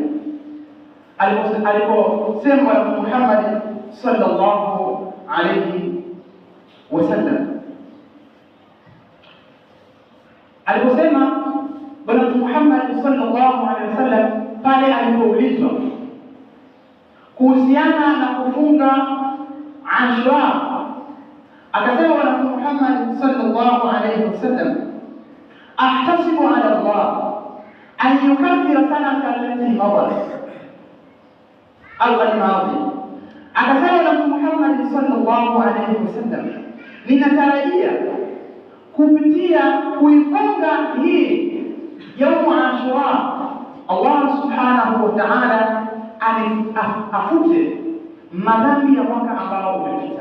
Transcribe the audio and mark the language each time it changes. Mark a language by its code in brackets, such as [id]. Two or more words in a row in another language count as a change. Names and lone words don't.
[sw] aliposema Mtume Muhammad [ar] صلى الله عليه وسلم, [sw] aliposema Bwana Mtume Muhammad [ar] صلى الله عليه وسلم [sw] pale alipoulizwa kuhusiana na kufunga Ashura, akasema Bwana Mtume Muhammad [ar] صلى الله عليه وسلم, أحتسب على الله أن يكفر السنة التي مضت الماضي. [sw] Akasema Bwana Mtume Muhammad [ar] صلى الله عليه وسلم, [sw] ninatarajia kupitia kuifunga hii yaumu Ashura Allah [ar] سبحانه وتعالى [sw] afute madhambi ya mwaka ambao umepita.